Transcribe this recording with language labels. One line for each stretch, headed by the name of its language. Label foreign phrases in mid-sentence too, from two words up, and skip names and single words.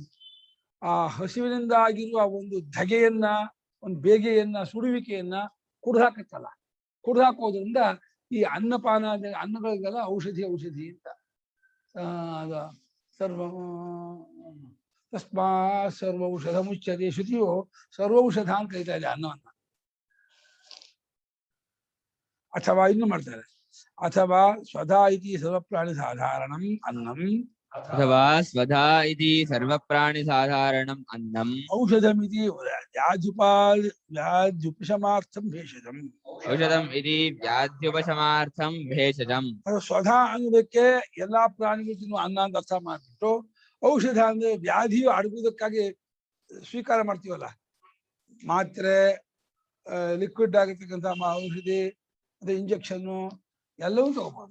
Kannada: ಆ ಹಸಿವಿನಿಂದ ಆಗಿರುವ ಒಂದು ಧಗೆಯನ್ನ, ಒಂದು ಬೇಗೆಯನ್ನ, ಸುಡುವಿಕೆಯನ್ನ ಕುಡಿದಾಕತ್ತಲ್ಲ, ಕುಡಿದಾಕೋದ್ರಿಂದ ಈ ಅನ್ನಪಾನ ಅನ್ನಗಳಿಗೆಲ್ಲ ಔಷಧಿ ಅಂತ.
Sanskrit: ಸರ್ವ ತಸ್ಮಾ ಸರ್ವೌಷಧ ಮುಚ್ಚತೆ.
Kannada: ಶ್ರುತಿಯು ಸರ್ವೌಷಧ ಅಂತ ಕರೀತಾ ಇದೆ ಅನ್ನವನ್ನ. ಅಥವಾ ಇನ್ನು ಮಾಡ್ತಾರೆ,
Sanskrit: ಅಥವಾ ಸ್ವಧಾ ಇತಿ ಸರ್ವಪ್ರಾಣಿ ಸಾಧಾರಣಂ ಅನ್ನಂ अथवा स्वधा इति सर्वप्राणिसाधारणम् अन्नम् ಔಷಧಮಿತಿ ವ್ಯಾಧ್ಯುಪಶಮಾರ್ಥಂ ಭೇಷಜಂ. औषधम् इति व्याध्युपशमार्थं भेषजम्.
Kannada: ಅದು ಸ್ವಧಾ ಅನ್ನೋದಕ್ಕೆ ಎಲ್ಲಾ ಪ್ರಾಣಿಗಳು ತಿನ್ನುವ ಅನ್ನ ಅಂತ ಅರ್ಥ ಮಾಡ್ಬಿಟ್ಟು, ಔಷಧ ಅಂದ್ರೆ ವ್ಯಾಧಿಯು ಅಡಗುವುದಕ್ಕಾಗಿ ಸ್ವೀಕಾರ ಮಾಡ್ತೀವಲ್ಲ, ಮಾತ್ರೆ, ಲಿಕ್ವಿಡ್ ಆಗಿರ್ತಕ್ಕಂಥ ಔಷಧಿ, ಮತ್ತೆ ಇಂಜೆಕ್ಷನ್ನು ಎಲ್ಲವೂ ತಗೋಬಹುದು.